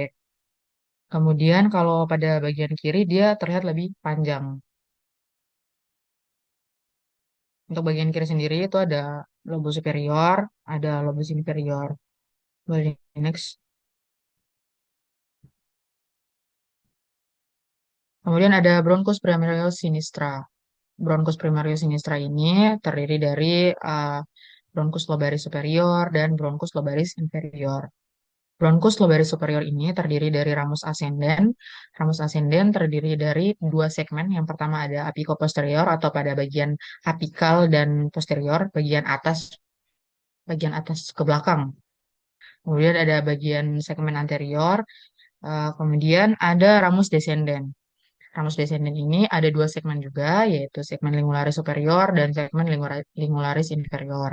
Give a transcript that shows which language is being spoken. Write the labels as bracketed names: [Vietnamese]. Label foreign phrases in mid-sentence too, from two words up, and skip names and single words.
[Indonesian] Kemudian kalau pada bagian kiri dia terlihat lebih panjang. Untuk bagian kiri sendiri itu ada lobus superior, ada lobus inferior. Boleh next. Kemudian ada bronchus primarius sinistra. Bronchus primarius sinistra ini terdiri dari uh, bronchus lobaris superior dan bronchus lobaris inferior. Bronchus lobaris superior ini terdiri dari ramus ascendens. Ramus ascendens terdiri dari dua segmen. Yang pertama ada apico posterior atau pada bagian apikal dan posterior, bagian atas ke belakang. Kemudian ada bagian segmen anterior. Kemudian ada ramus descendens. Ramus descendens ini ada dua segmen juga, yaitu segmen lingularis superior dan segmen lingularis inferior.